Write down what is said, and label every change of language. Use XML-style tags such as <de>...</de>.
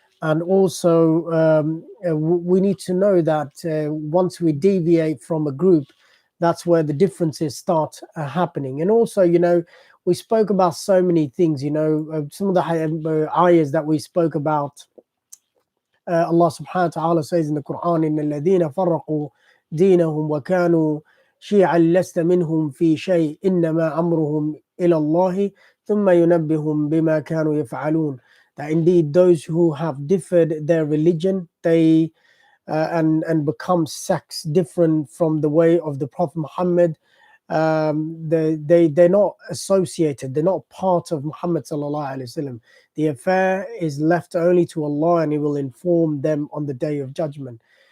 <en>And also we need to know that once we deviate from a group, that's where the differences start happening. And also, we spoke about so many things, some of the ayahs that we spoke about. Allah subhanahu wa ta'ala says in the Quran,</en> <ar>إِنَّ الَّذِينَ فَرَّقُوا دِينَهُمْ وَكَانُوا شِيعًا لَسْتَ مِنْهُمْ فِي شَيْءٍ إِنَّمَا أَمْرُهُمْ إِلَى اللَّهِ ثُمَّ يُنَبِّهُمْ بِمَا كَانُوا يَفْعَلُونَ.</ar> <en>That indeed those who have differed their religion, they and become sects different from the way of the Prophet Muhammad, they're not associated, they're not part of Muhammad sallallahu alaihi wasallam. The affair is left only to Allah, and He will inform them on the Day of Judgment.</en>